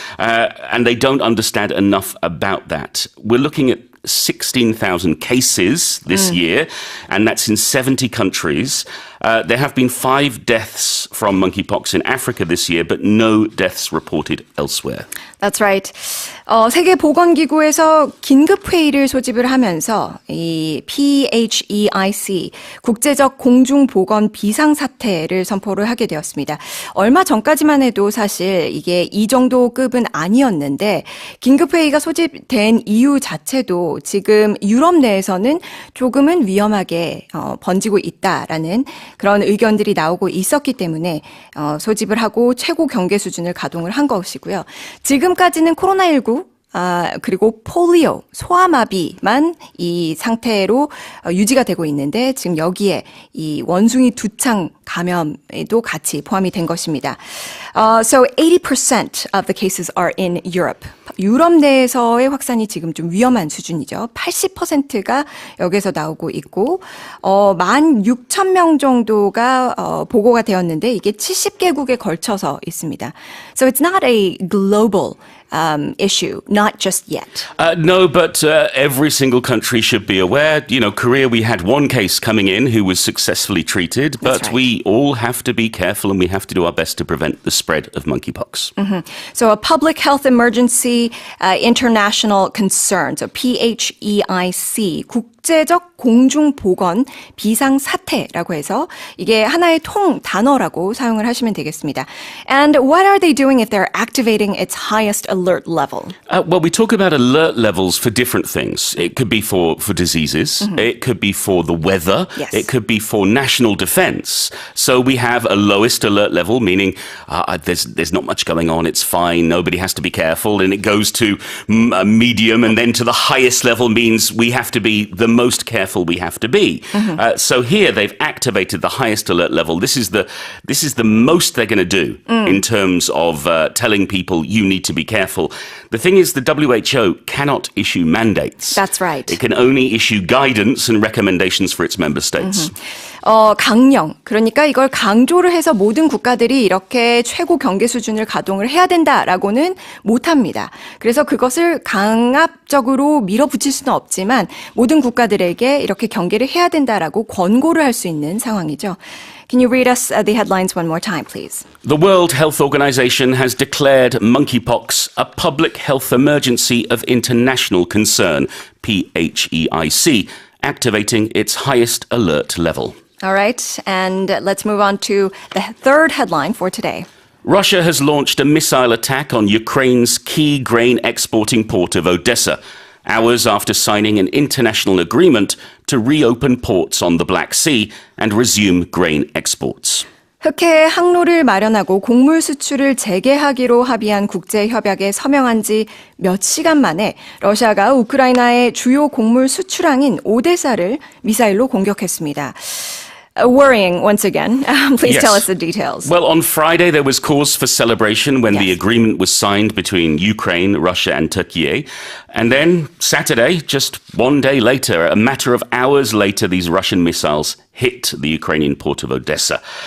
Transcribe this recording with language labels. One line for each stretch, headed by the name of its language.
English: And they don't understand enough about that. We're looking at 16,000 cases this year, and that's in 70 countries. There have been 5 deaths from monkeypox in Africa this year, but no deaths reported elsewhere. That's right.
Korean: 세계보건기구에서 긴급회의를 소집을 하면서 이 PHEIC, 국제적 공중보건 비상사태를 선포를 하게 되었습니다. 얼마 전까지만 해도 사실 이게 이 정도 급은 아니었는데 긴급회의가 소집된 이유 자체도 지금 유럽 내에서는 조금은 위험하게 번지고 있다라는 그런 의견들이 나오고 있었기 때문에 소집을 하고 최고 경계 수준을 가동을 한 것이고요. 지금까지는 코로나19 그리고 폴리오, 소아마비만 이 상태로 유지가 되고 있는데 지금 여기에 이 원숭이 두창 감염에도 같이 포함이 된 것입니다.
English: So 80% of the cases are in Europe.
Korean: 유럽 내에서의 확산이 지금 좀 위험한 수준이죠. 80%가 여기서 나오고 있고 16,000명 정도가 보고가 되었는데 이게 70개국에 걸쳐서 있습니다.
English: So it's not a global issue, not just yet. No, but every single country should be aware. You know, Korea, we had one case coming in who was successfully treated, but right. we all have to be careful and we have to do our best to prevent the spread of monkeypox. So a public health emergency international concern, so PHEIC,
Korean: 국제적 공중보건 비상사태라고 해서 이게 하나의 통 단어라고 사용을 하시면 되겠습니다.
English: And what are they doing if they're activating its highest alert level? Well, we talk about alert levels for different things. It could be for diseases. It could be for the weather. Yes. It could be for national defense. So we have a lowest alert level, meaning there's not much going on. It's fine. Nobody has to be careful. And it goes to a medium, and then to the highest level means we have to be the most careful we have to be. So here they've activated the highest alert level. This is the most they're going to do in terms of telling people you need to be careful. The thing is, the WHO cannot issue mandates. That's right. It can only issue guidance and recommendations for its member states.
Korean: 강령. 그러니까 이걸 강조를 해서 모든 국가들이 이렇게 최고 경계 수준을 가동을 해야 된다라고는 못합니다. 그래서 그것을 강압적으로 밀어붙일 수는 없지만 모든 국가들에게 이렇게 경계를 해야 된다라고 권고를 할 수 있는 상황이죠.
English: Can you read us the headlines one more time, please? The World Health Organization has declared monkeypox a public health emergency of international concern, PHEIC, activating its highest alert level. All right, and let's move on to the third headline for today. Russia has launched a missile attack on Ukraine's key grain exporting port of Odessa, hours after signing an international agreement to reopen ports on the Black Sea and resume grain exports.
Korean: 흑해의 항로를 마련하고 곡물 수출을 재개하기로 합의한 국제협약에 서명한 지 몇 시간 만에 러시아가 우크라이나의 주요 곡물 수출항인 오데사를 미사일로 공격했습니다.
English: Worrying once again. Please Yes. tell us the details. Well, on Friday, there was cause for celebration when the agreement was signed between Ukraine, Russia, and Turkey. And then Saturday, just one day later, a matter of hours later, these Russian missiles hit the Ukrainian port of Odessa.